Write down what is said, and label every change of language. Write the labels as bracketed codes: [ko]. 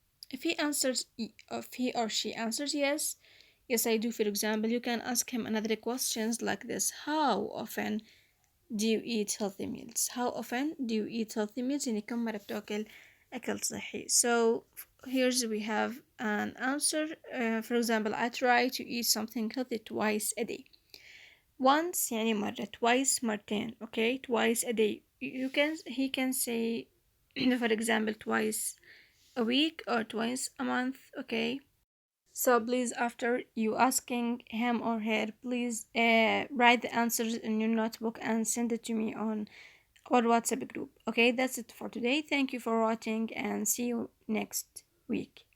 [en] If he or she answers yes, yes I do, for example, you can ask him another questions like this: how often do you eat healthy meals? How often do you eat healthy meals؟ [ar] يعني كم مرة بتاكل أكل صحي. [en] So here's we have an answer. For example, I try to eat something healthy twice a day. [ar] Once يعني مرة, twice مرتين. [en] Okay, twice a day. He can say for example twice a week or twice a month. Okay, so please, after you asking him or her, please write the answers in your notebook and send it to me on our WhatsApp group. Okay, that's it for today. Thank you for watching and see you next week.